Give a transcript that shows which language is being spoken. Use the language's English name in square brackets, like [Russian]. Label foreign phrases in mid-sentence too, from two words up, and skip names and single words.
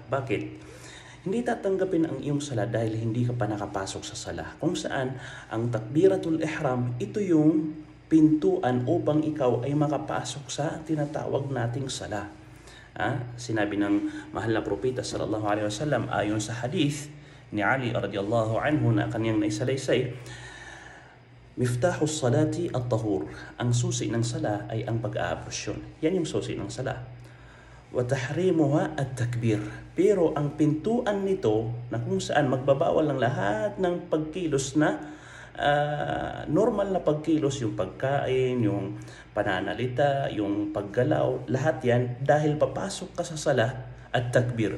[Filipino] Bakit? Hindi tatanggapin ang iyong sala dahil hindi ka pa nakapasok sa sala. Kung saan ang [Arabic] تكبيرة الإحرام, [Filipino] ito yung pintuan upang ikaw ay makapasok sa tinatawag nating sala. Sinabi ng mahal na propeta [Arabic] صلى الله عليه وسلم [Filipino] ayon sa hadith ni Ali [Arabic] رضي الله عنه [Filipino] na kanyang naisalaysay, [Arabic] مفتاح الصلاة الطهور. [Filipino] Ang susi ng sala ay ang pag-aabrosyon. Yan yung susi ng sala. [Arabic] وتحريمها التكبير. [Filipino] Pero ang pintuan nito na kung saan magbabawal ng lahat ng pagkilos na normal na pagkilos, yung pagkain, yung pananalita, yung paggalaw, lahat yan dahil papasok ka sa sala at takbir.